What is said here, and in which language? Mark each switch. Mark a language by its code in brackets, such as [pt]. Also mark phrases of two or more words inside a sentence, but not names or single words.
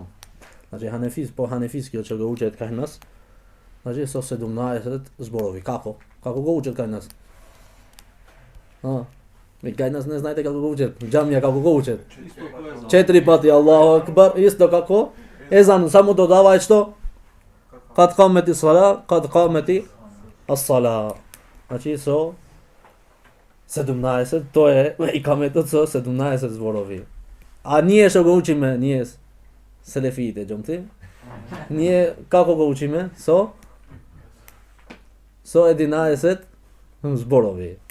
[mk] Значи ханефискиот што го учат кај нас, значи со 17 зборови. Како? Како го учат кај нас? И кај нас не знаете како го учат. Џамија како го учат? 4 пати [ar] الله أكبر, [mk] исто како езан, само додавај што? [ar] قد قامت صلاة، قد قامت الصلاة. [mk] Значи со 17, тоа е и каметот со 17 зборови. А ние што го учиме, ние селефиите, џомти? Ние како го учиме? Со 11 зборови.